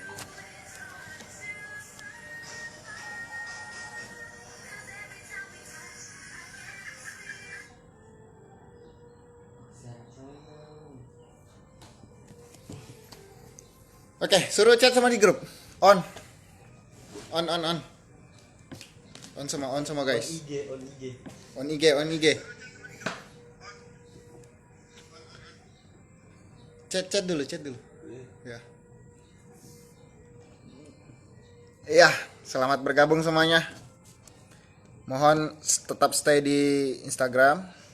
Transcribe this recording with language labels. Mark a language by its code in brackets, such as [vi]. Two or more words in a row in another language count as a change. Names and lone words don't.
[id] Oke, suruh chat sama di grup. On. On, on, on. On sama guys. IG, on IG. On IG, on IG. Chat dulu, chat dulu. Ya. Iya, selamat bergabung semuanya. Mohon tetap stay di Instagram.